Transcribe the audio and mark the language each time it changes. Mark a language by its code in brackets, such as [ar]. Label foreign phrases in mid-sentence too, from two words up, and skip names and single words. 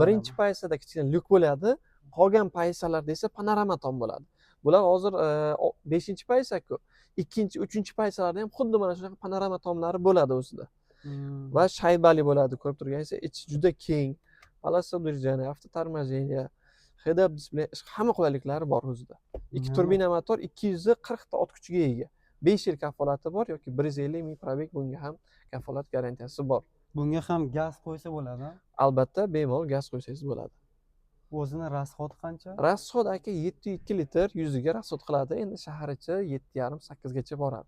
[uz] Birinchi pozitsiyada kichkina lyuk bo'ladi. Qolgan pozitsiyalarda esa panorama tom bo'ladi. Bular hozir 5-pozitsiya-ku. 2-, 3-pozitsiyalarda ham xuddi mana shunaqa panorama tomlari bo'ladi o'zida. Va shaybali bo'ladi, ko'rib turganingizdek, ichi juda keng. [ru] Полоса удержания, автоторможения, [en] head-up display, [uz] hamma qulayliklari bor o'zida. 2 turbina motor 240 ta ot kuchiga ega. 5 yil kafolati bor yoki 150 ming probeg, bunga ham kafolat garantiyasi bor. Bunga ham gaz qo'ysa bo'ladimi? Albatta, bemalol gaz qo'ysangiz bo'ladi. O'zini rasxodi qancha? Rasxod aka 7.2 litr yuziga rasxod qiladi. Endi shahar ichi 7.5-8 gacha boradi.